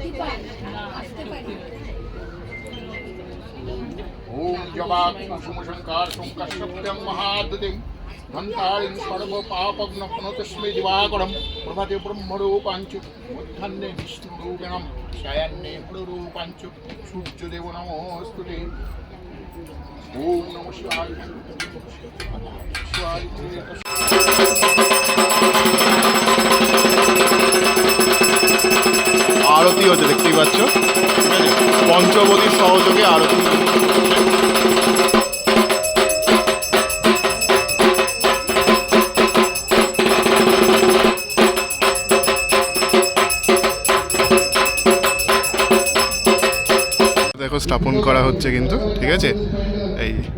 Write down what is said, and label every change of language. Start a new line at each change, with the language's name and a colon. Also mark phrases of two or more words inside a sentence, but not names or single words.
Sanskrit: ओम जबा कुसुम शंकर संकर्षप्यं महाद्युतिं धन्तारिं सर्व पापग्न पुनतस्मै दिवाकरं प्रभाते ब्रह्मरूपाञ्च मध्याह्ने विष्णुरूपिणं सायाह्ने फलरूपाञ्च सूर्यदेव नमोस्तुते ओम नमः शिवाय शिवाय
Bangla: আরতি হচ্ছে দেখতেই পাচ্ছ, ঠিক আছে, পঞ্চবতীর সহযোগে আরতি হচ্ছে। দেখো স্থাপন করা হচ্ছে কিন্তু, ঠিক আছে, এই